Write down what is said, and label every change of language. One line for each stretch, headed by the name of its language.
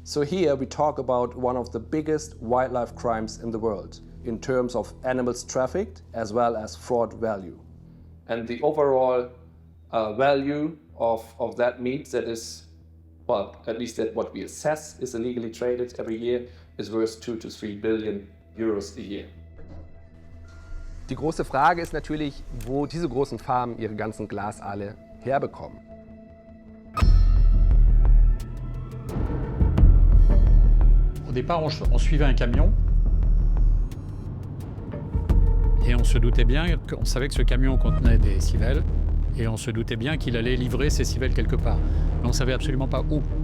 English: So here we talk about one of the biggest wildlife crimes in the world in terms of animals trafficked as well as fraud value. And the overall value of that meat that is, well, at least that what we assess is illegally traded every year is worth 2 to 3 billion euros a year.
German: Die große Frage ist natürlich, wo diese großen Farmen ihre ganzen Glasaale herbekommen.
French: Au départ, on suivait un camion et on se doutait bien qu'on savait que ce camion contenait des civelles et on se doutait bien qu'il allait livrer ces civelles quelque part. Mais on ne savait absolument pas où.